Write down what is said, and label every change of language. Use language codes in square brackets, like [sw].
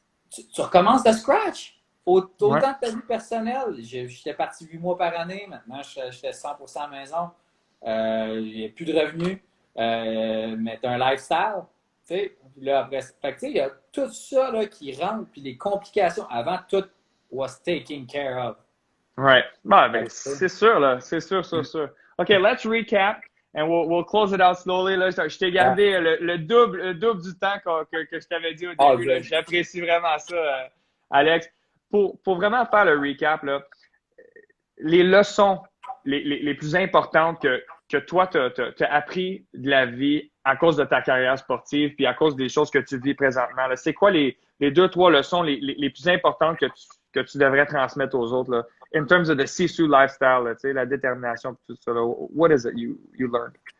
[fr] Puis tu recommences de scratch. Autant de ta vie personnelle. J'étais parti 8 mois par année. Maintenant, je fais 100% à la maison. Il n'y a plus de revenus. Mais tu as un lifestyle. Tu sais, là, après, fait que, tu sais, il y a tout ça là, qui rentre. Puis les complications. Avant, tout [en] was taken care of. Right. [fr] Ben, c'est sûr, là. C'est sûr. [en] OK, let's recap. And we'll close it out slowly. [fr] Là, je t'ai gardé le double du temps que je t'avais dit au début. J'apprécie vraiment ça, Alex. Pour vraiment faire le recap, là, les leçons les plus importantes que toi, tu as appris de la vie à cause de ta carrière sportive puis à cause des choses que tu vis présentement, c'est quoi les 2-3 leçons les plus importantes que tu devrais transmettre aux autres, là, [en] in terms of the Sisu lifestyle, [fr] là, la détermination et tout ça, là, [en] what is it you learned?